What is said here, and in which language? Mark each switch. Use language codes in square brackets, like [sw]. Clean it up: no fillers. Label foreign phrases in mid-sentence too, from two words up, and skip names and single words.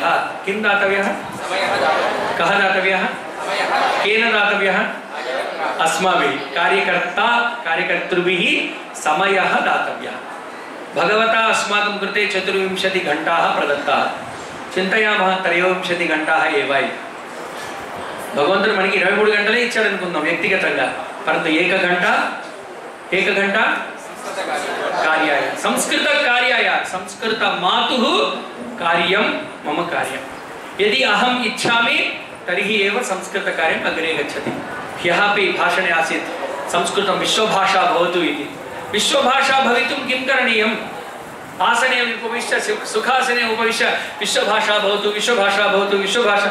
[sa] किं दातव्यः? कः दातव्यः? केन दातव्यः? अस्माभिः, कार्यकर्तृभिः समयः दातव्यः। भगवता अस्माकं कृते 24 घण्टाः प्रदत्ताः। चिन्तयामः 23 घण्टाः एव इति। [te] భగవంతుడు మనకి 23 గంటలే ఇచ్చాడు అనుకుందాం వ్యక్తిగతంగా. [sa] परन्तु 1 గంట कार्याय, संस्कृत कार्याय, संस्कृत मातुः कार्यं मम कार्यं. यदि अहम् इच्छामि तर्हि एव संस्कृत कार्यम् अग्रे गच्छति. ह्यः अपि भाषणे आसीत् संस्कृतं विश्वभाषा भवतु इति. विश्वभाषा भवितुं किं करणीयम्? आसने उपविश्य, सुखासने उपविश्य विश्वभाषा भवतु, विश्वभाषा भवतु, विश्वभाषा।